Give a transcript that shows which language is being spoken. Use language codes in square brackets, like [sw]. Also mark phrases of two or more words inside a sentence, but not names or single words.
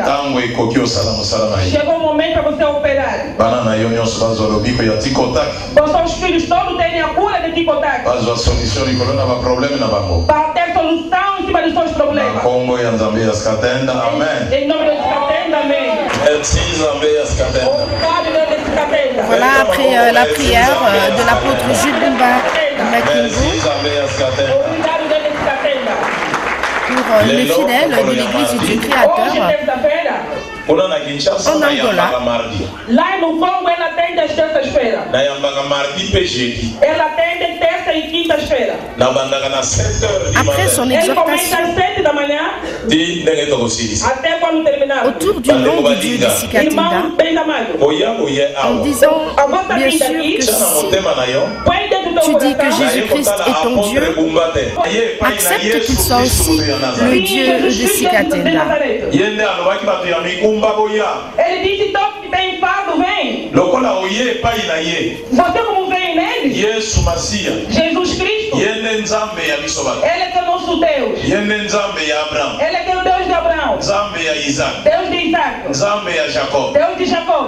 [pt] Chegou o momento para você operar. Os filhos todos terem a cura de Ticotac. Para ter solução em cima dos seus problemas. Em nome de Catenda, amém. [fr] Voilà, après la prière de l'apôtre Jules Bumba Makingo pour les fidèles de l'église du Dieu créateur en Angola. [pt] Lá no Congo ela atende às terças-feiras. Ela atende terça e quintas-feiras. [fr] Après son exhortation, [pt] até quando terminar, [fr] autour du nom du Dieu de Sikatinda, en disant bien sûr que si tu dis que Jésus-Christ est ton Dieu, accepte qu'il soit aussi le Dieu de Sikatinda. [pt] Ele disse: todos que tem fardo, vem. Você como vem nele? Jesus Cristo. Ele é que é o nosso Deus. Ele é que é o Deus de Abraão. Deus de Isaac. Deus de Jacó.